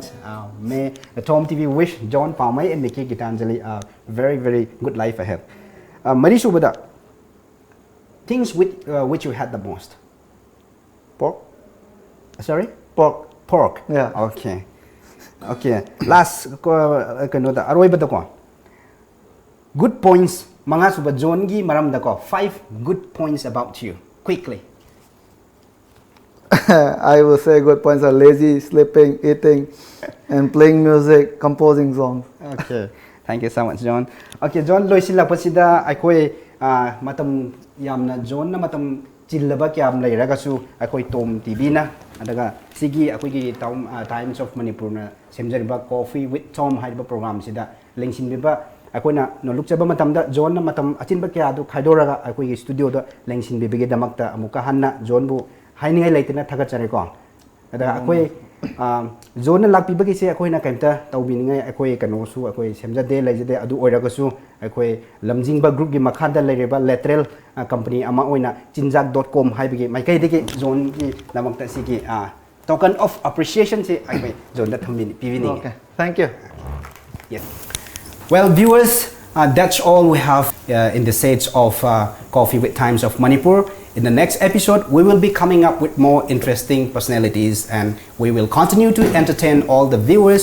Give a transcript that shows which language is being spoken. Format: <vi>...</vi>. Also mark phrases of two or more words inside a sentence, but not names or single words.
<en>May the TOMTV wish John Mpamei and Nikki Gitanjali a very, very good life ahead. Marisha Buddha, things which you had the most? Pork? Sorry? Pork. Pork. Yeah. Okay. Okay. Last,</en> <mni>aroy ba ko?</mni> <en>Good points.</en> <mni>Mga suba John gi maram da ko.</mni> <en>5 good points about you. Quickly. I will say good points are lazy, sleeping, eating, and playing music, composing songs. Okay. Thank you so much, John. Okay, John,</en> <mni>loisin la pasida akoi matam yamna John na matam chillaba kyam leiraga su akoi TOMTV na adaga sigi akoi gi Times of Manipur na semjariba Coffee with Tom haiba program sida lengsin biba akoi na no lukchaba matam da John na matam achinba kya du khaidoraga akoi gi studio da lengsin bibige damakta amuka hanna John bu hainingai leitena thagachare ko ada akoi John na lakpi bagi se akoi na kaimta tawbiningai akoi kano su akoi semjade leijade adu oiraga su akoi lamjingba group gi makhada leireba</mni> <en>lateral company</en> <mni>ama oina chinjak.com haibigi maikai degi John gi damakta sigi</mni> <en>token of appreciation</en> <mni>se akoi John da thambini pivini.</mni> <en>Okay, thank you. Yes. Well, viewers, that's all we have in the stage of Coffee with Times of Manipur. In the next episode, we will be coming up with more interesting personalities and we will continue to entertain all the viewers.</en>